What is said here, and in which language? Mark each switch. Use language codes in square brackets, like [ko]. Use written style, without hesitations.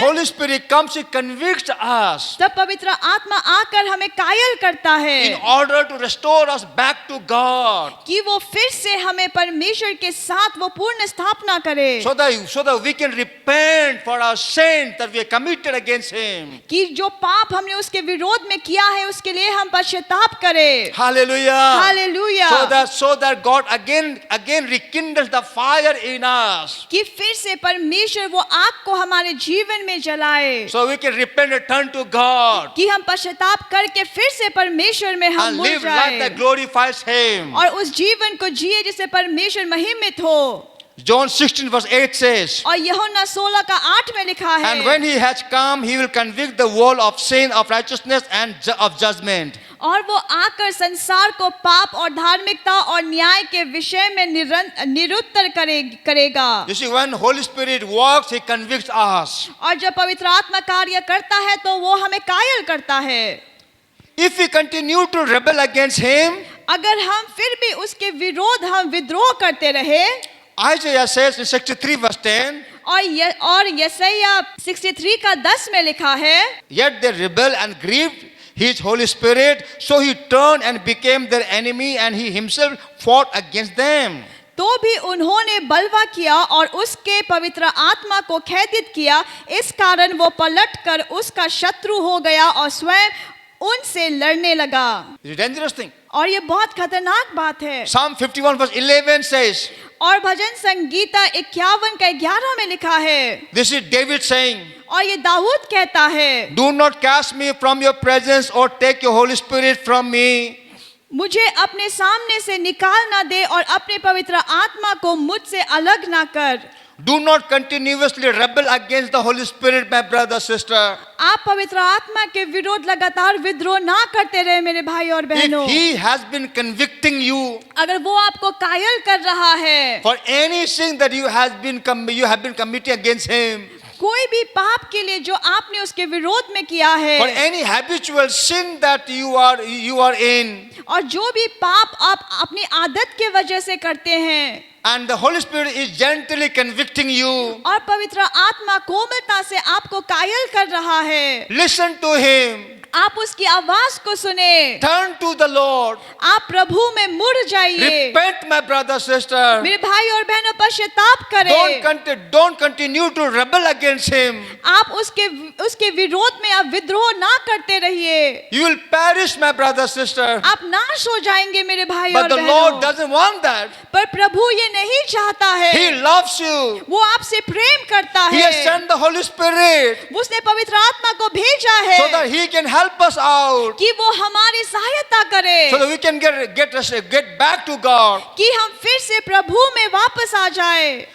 [en] Holy Spirit comes, He convicts us [hi] तब पवित्र आत्मा आकर हमें कायल करता है, [en] in order to restore us back to God, [hi] कि वो फिर से हमें परमेश्वर के साथ वो पूर्ण स्थापना करे, [en] so that we can repent for our sins that we have committed against Him. [hi] कि जो पाप हमने उसके विरोध में किया है, उसके लिए हम पश्चाताप करें। [en] Hallelujah. Hallelujah. So that God again rekindles the fire in us, [hi] कि फिर से परमेश्वर वो आग को हमारे जीवन में जलाए, [en] so we can repent and turn to God [hi] कि हम पश्चाताप करके फिर से परमेश्वर में हम [en] and [hi] मुड़ [en] live life [hi] जाए [en] that glorifies Him. [hi] और उस जीवन को जिए जिससे परमेश्वर महिमित हो। [en] John 16 verse 8 says, [hi] और यूहन्ना 16 का 8 में लिखा है, [en] and when He has come, He will convict the world of sin, of righteousness, and of judgment. [hi] और वो आकर संसार को पाप और धार्मिकता और न्याय के विषय में निरुत्तर करेगा। [en] You see, when Holy Spirit works, He convicts us. [hi] और जब पवित्र आत्मा कार्य करता है तो वो हमें कायल करता है। [en] If we continue to rebel against Him, [hi] अगर हम फिर भी उसके विरोध हम विद्रोह करते रहे, [en] Isaiah says in 63 verse 10, [hi] और यशायाह 63 का 10 में लिखा है, [en] yet they rebelled and grieved His Holy Spirit, so He turned and became their enemy, and He Himself fought against them. [hi] तो भी उन्होंने बलवा किया और उसके पवित्र आत्मा को खेदित किया, इस कारण वो पलटकर उसका शत्रु हो गया और स्वयं उनसे लड़ने लगा। [en] It's a dangerous thing. [hi] और ये बहुत खतरनाक बात है। [en] Psalm 51 verse 11 says, [hi] और भजन संगीता 51 का 11 में लिखा है, [en] this is David saying, [hi] और ये दाऊद कहता है, [en] do not cast me from your presence or take your Holy Spirit from me. [hi] मुझे अपने सामने से निकाल ना दे और अपने पवित्र आत्मा को मुझसे अलग ना कर। [en] Do not continuously rebel against the Holy Spirit, my brother, sister. [hi] आप पवित्र आत्मा के विरोध लगातार विद्रोह ना करते रहे मेरे भाई और बहनों। [en] If He has been convicting you [hi] अगर वो आपको कायल कर रहा है, [en] for any sin that you have been committing against Him, [hi] कोई भी पाप के लिए जो आपने उसके विरोध में किया है, [en] for any habitual sin that you are in, [hi] और जो भी पाप आप अपनी आदत के वजह से करते हैं, [en] and the Holy Spirit is gently convicting you, [hi] और पवित्र आत्मा कोमलता से आपको कायल कर रहा है, [en] listen to Him. [hi] आप उसकी आवाज को सुने, [en] Turn to the Lord. [hi] आप प्रभु में मुड़ जाइए। [en] Repent, my brother, sister. [hi] मेरे भाई और बहनों पश्चाताप करें। [en] Don't continue to rebel against Him. [hi] आप उसके विरोध में आप विद्रोह ना करते रहिए। [en] You will perish, my brother, sister. [hi] आप नाश हो जाएंगे मेरे भाई [en] But [hi] और [en] the Lord [hi] बहनों। [en] doesn't want that. [hi] पर प्रभु ये नहीं चाहता है। [en] He loves you. [hi] वो आपसे प्रेम करता [en] He has [hi] है। [en] sent the Holy Spirit [hi] उसने पवित्र आत्मा को भेजा है [en] so that He can help us out, [hi] कि वो हमारी सहायता करे, [en] so that we can get back to God. [hi] कि हम फिर से प्रभु में वापस आ जाए।